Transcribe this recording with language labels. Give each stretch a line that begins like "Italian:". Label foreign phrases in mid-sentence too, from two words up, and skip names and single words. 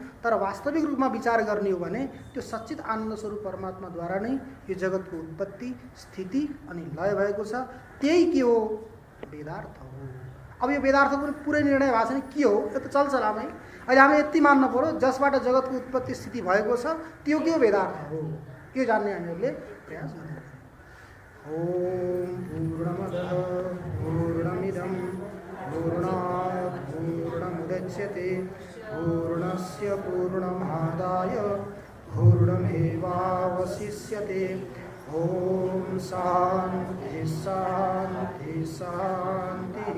Nepali: तर वास्तविक रूपमा विचार गर्ने हो भने त्यो सच्चित आनन्द स्वरूप परमात्माद्वारा नै यो जगतको उत्पत्ति, स्थिति अनि लय भएको छ। त्यही के हो? वेदार्थ हो। अब यो वेदार्थ पनि पुरै निर्णय भएको छैन के हो, यो त चलचलामै। अहिले हामी यति मान्न पर्यो जसबाट जगतको उत्पत्ति स्थिति भएको छ त्यो के हो? वेदार्थ हो। यो जान्ने हामीहरूले प्रयास गर्नु।
Sanskrit: ओम पूर्णमदः पूर्णमिदं पूर्णात् पूर्णमुदच्यते पूर्णस्य पूर्णमादाय पूर्णमेवावशिष्यते। ओम शांति शांति शांति।